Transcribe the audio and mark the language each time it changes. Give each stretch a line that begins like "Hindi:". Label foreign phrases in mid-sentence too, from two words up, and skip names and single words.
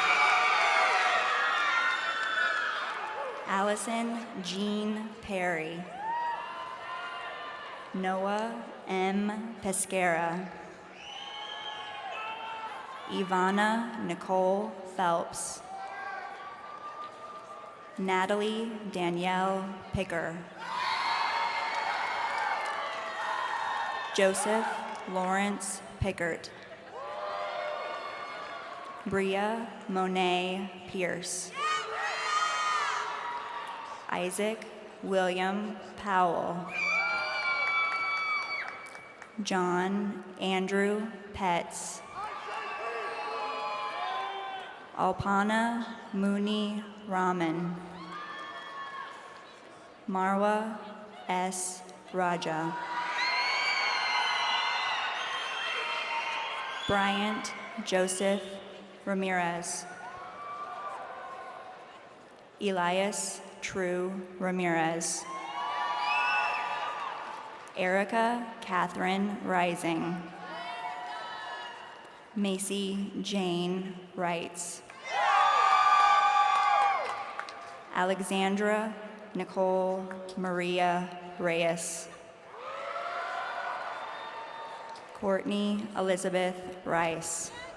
English: Allison Jean Perry. Noah M. Pescara. Ivana Nicole Phelps. Natalie Danielle Picker. Joseph Lawrence Pickert. Bria Monet Pierce. Isaac William Powell. John Andrew Petz. Alpana Mooney Raman. Marwa S. Raja. Bryant Joseph Ramirez. Elias True Ramirez. Erica Catherine Rising. Macy Jane Wrights. Alexandra Nicole Maria Reyes. Courtney Elizabeth Rice.